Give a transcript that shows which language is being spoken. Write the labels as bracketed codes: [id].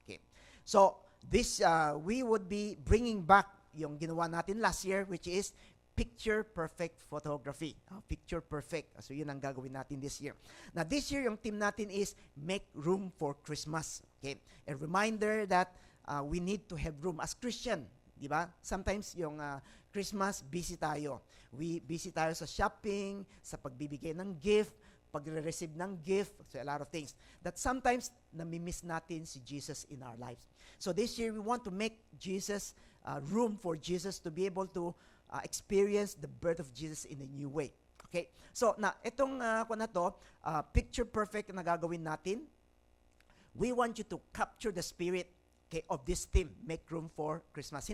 [en] Okay, so this we would be bringing back [tl] yung ginawa natin [en] last year, which is picture perfect photography. Picture perfect. So [tl] yun ang gagawin natin [en] this year. Now this year yung theme natin is make room for Christmas. Okay, a reminder that we need to have room as Christian. [tl] Diba? Sometimes yung Christmas, busy tayo. We busy tayo sa shopping, sa pagbibigay ng gift, pagre-receive ng gift, [en] so a lot of things. [tl] That sometimes, nami-miss natin si Jesus [en] in our lives. So this year, we want to make Jesus, room for Jesus to be able to experience the birth of Jesus in a new way. Okay? So, [tl] itong picture perfect na gagawin natin, [en] we want you to capture the spirit, okay, of this theme, make room for Christmas.